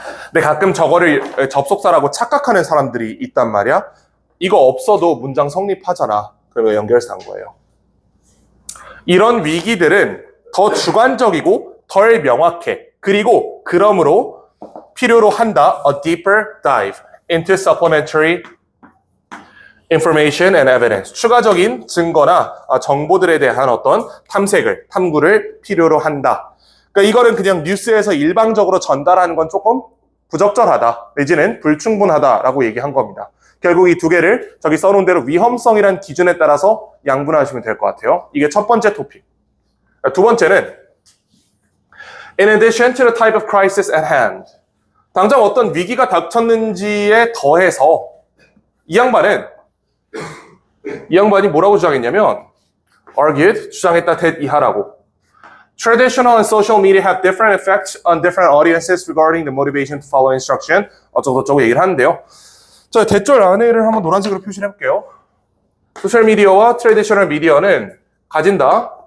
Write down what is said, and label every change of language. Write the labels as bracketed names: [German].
[Korean] 근데 가끔 저거를 접속사라고 착각하는 사람들이 있단 말이야. 이거 없어도 문장 성립하잖아. 그러면 연결사인 거예요. 이런 위기들은 더 주관적이고 덜 명확해. 그리고 그러므로 필요로 한다. [English] A deeper dive into supplementary information and evidence. [Korean] 추가적인 증거나 정보들에 대한 어떤 탐구를 필요로 한다. 그러니까 이거는 그냥 뉴스에서 일방적으로 전달하는 건 조금 부적절하다, 내지는 불충분하다라고 얘기한 겁니다. 결국 이 두 개를 저기 써놓은 대로 위험성이란 기준에 따라서 양분하시면 될 것 같아요. 이게 첫 번째 토픽. 두 번째는 [English] In addition to the type of crisis at hand. [Korean] 당장 어떤 위기가 닥쳤는지에 더해서 이 양반이 뭐라고 주장했냐면 [English] argued, [Korean] 주장했다 that 이하라고. [English] Traditional and social media have different effects on different audiences regarding the motivation to follow instruction. [Korean] 어쩌고저쩌고 얘기를 하는데요. 자, 대절 안에를 한번 노란색으로 표시를 해볼게요. 소셜 미디어와 트래디셔널 미디어는 가진다.